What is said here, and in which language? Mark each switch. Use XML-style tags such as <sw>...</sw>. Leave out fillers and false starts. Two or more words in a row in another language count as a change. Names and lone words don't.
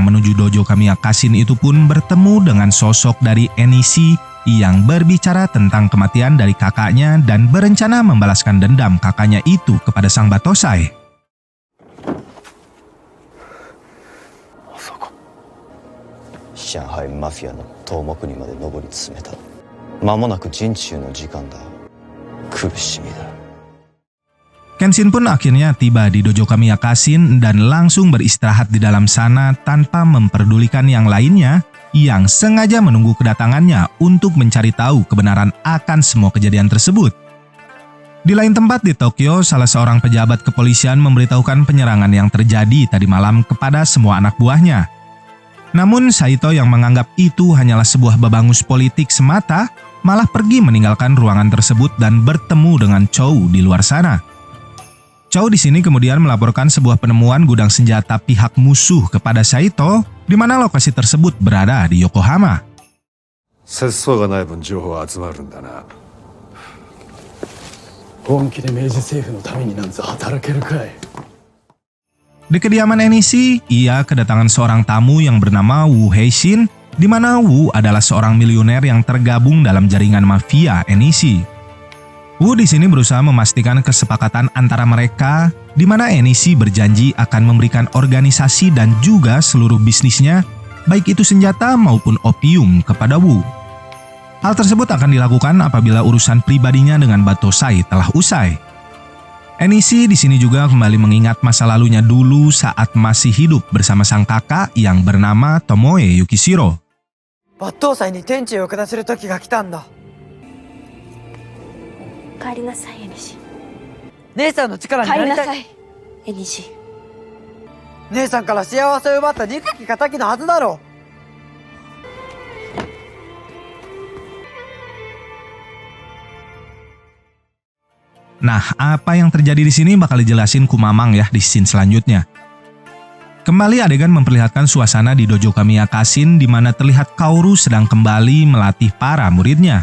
<id>menuju dojo Kamiya Kashin itu pun bertemu dengan sosok dari Enishi yang berbicara tentang kematian dari kakaknya dan berencana membalaskan dendam kakaknya itu kepada sang Batosai.</id> <ja>Shanghai Mafia の頭目にまで上り詰めた。間もなく陣中の時間だ。苦しみだ。</ja> <id>Kenshin pun akhirnya tiba di dojo Kamiya Kashin dan langsung beristirahat di dalam sana tanpa memperdulikan yang lainnya yang sengaja menunggu kedatangannya untuk mencari tahu kebenaran akan semua kejadian tersebut. Di lain tempat di Tokyo, salah seorang pejabat kepolisian memberitahukan penyerangan yang terjadi tadi malam kepada semua anak buahnya. Namun Saito yang menganggap itu hanyalah sebuah babangus politik semata, malah pergi meninggalkan ruangan tersebut dan bertemu dengan Chou di luar sana. Chou di sini kemudian melaporkan sebuah penemuan gudang senjata pihak musuh kepada Saito, di mana lokasi tersebut berada di Yokohama.</id> <ja>節操がない分情報は集まるんだな。本気で明治政府のためになんぞ働けるかい。</ja> <id>Di kediaman Enishi, ia kedatangan seorang tamu yang bernama Wu Heishin, di mana Wu adalah seorang miliuner yang tergabung dalam jaringan mafia Enishi. Wu di sini berusaha memastikan kesepakatan antara mereka, di mana Enishi berjanji akan memberikan organisasi dan juga seluruh bisnisnya, baik itu senjata maupun opium, kepada Wu. Hal tersebut akan dilakukan apabila urusan pribadinya dengan Batosai telah usai. Enishi di sini juga kembali mengingat masa lalunya dulu saat masih hidup bersama sang kakak yang bernama Tomoe Yukishiro.</id> <ja>抜刀斎に天地を下せる時が来たんだ。帰りなさい、エニシ。姉さんの力になりたい。い、エニシ。姉さんから幸せを奪った憎き仇のはずだろう。</ja> <id>Nah, apa yang terjadi di sini bakal dijelasin Kumamang ya di scene selanjutnya. Kembali adegan memperlihatkan suasana di dojo Kamiya Kashin di mana terlihat Kaoru sedang kembali melatih para muridnya.</id>